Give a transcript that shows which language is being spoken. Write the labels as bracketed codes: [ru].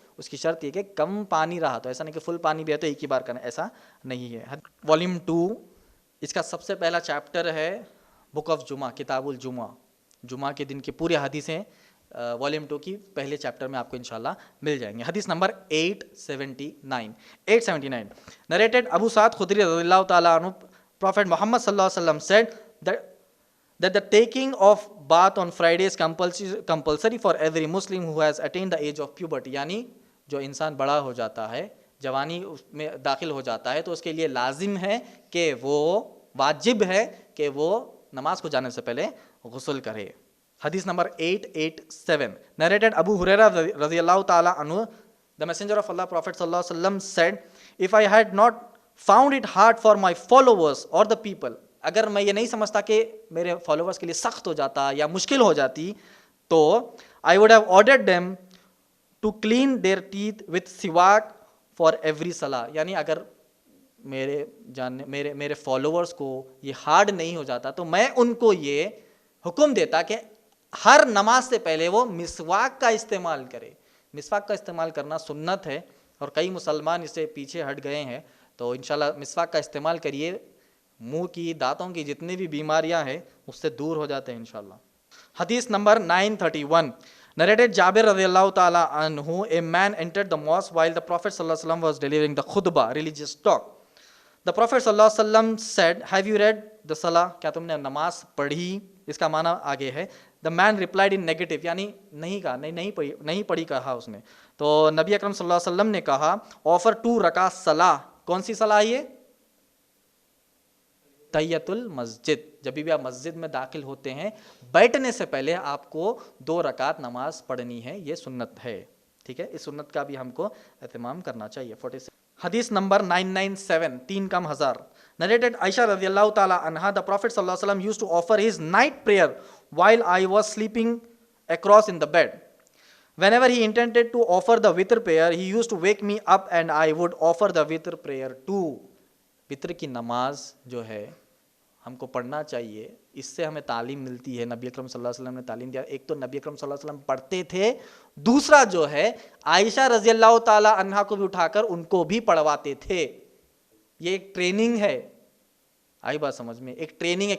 [ur] اس کی شرط یہ کہ کم پانی رہا تو, ایسا نہیں کہ فل پانی بھی ہے تو ایک ہی بار کرنا, ایسا نہیں ہے. والیوم 2 اس کا سب سے پہلا چیپٹر ہے بک آف جمعہ, کتاب الجمعہ. جمعہ کے دن کی پوری حدیثیں والیوم 2 کی پہلے چیپٹر میں آپ کو انشاءاللہ مل جائیں گے. [en] حدیث نمبر 879 narrated Abu Saeed Khudri رضی اللہ تعالیٰ عنہ, پروفیٹ محمد صلی اللہ علیہ وسلم said that the taking of bath on Friday is compulsory for every Muslim who has attained the age of puberty. [ur] یعنی جو انسان بڑا ہو جاتا ہے, جوانی اس میں داخل ہو جاتا ہے, تو اس کے لیے لازم ہے کہ وہ, واجب ہے کہ وہ نماز کو جانے سے پہلے غسل کرے. [en] حدیث نمبر 887 narrated Abu Hurairah رضی اللہ تعالیٰ عنہ, the messenger of Allah prophet صلی اللہ علیہ وسلم said, if I had not found it hard for my followers or the people, [ur] اگر میں یہ نہیں سمجھتا کہ میرے فالوورز کے لیے سخت ہو جاتا یا مشکل ہو جاتی, [en] تو I would have ordered them to clean their teeth with siwak for every salah. [ur] یعنی اگر میرے فالوورز کو یہ ہارڈ نہیں ہو جاتا تو میں ان کو یہ حکم دیتا کہ ہر نماز سے پہلے وہ مسواک کا استعمال کرے. مسواک کا استعمال کرنا سنت ہے, اور کئی مسلمان اس سے پیچھے ہٹ گئے ہیں, تو انشاءاللہ مسواک کا استعمال کریے. منہ کی, دانتوں کی جتنی بھی بیماریاں ہیں اس سے دور ہو جاتے ہیں انشاءاللہ. [en] حدیث نمبر 931 narrated Jabir رضی اللہ تعالی عنہ, a man entered the mosque while the Prophet صلی اللہ علیہ وسلم was delivering the khutbah, religious talk. The Prophet صلی اللہ علیہ وسلم said, have you read the salah, [ur] کیا تم نے نماز پڑھی؟ اس کا معنی آگے ہے. [en] The man replied in negative, [ur] یعنی نہیں کہا, نہیں پڑھی کہا اس نے. تو نبی اکرم صلی اللہ علیہ وسلم نے کہا, offer 2 رکعت صلاح. کون سی صلاح یہ؟ تحیۃ المسجد. جب بھی آپ مسجد میں داخل ہوتے ہیں, بیٹھنے سے پہلے آپ کو 2 رکعت نماز پڑھنی ہے, یہ سنت ہے. ٹھیک ہے, اس سنت کا بھی ہم کو اہتمام کرنا چاہیے. [en] 46 [ur] حدیث نمبر 997 3 کم ہزار [en] narrated Aisha رضی اللہ تعالی عنہا, the Prophet صلی اللہ علیہ وسلم used to offer his night prayer while I was sleeping across in the bed. Whenever he intended to offer the witr prayer, he used to wake me up and I would offer the witr prayer too. [ur] وطر کی نماز جو ہے ہم کو پڑھنا چاہیے, اس سے ہمیں تعلیم ملتی ہے. نبی اکرم صلی اللہ علیہ وسلم نے تعلیم دیا. ایک تو نبی اکرم صلی اللہ علیہ وسلم پڑھتے تھے, دوسرا جو ہے عائشہ رضی اللہ تعالی عنہا کو بھی اٹھا کر ان کو بھی پڑھواتے تھے. یہ ایک ٹریننگ ہے. آئی بات سمجھ میں؟ ایک ٹریننگ ہے.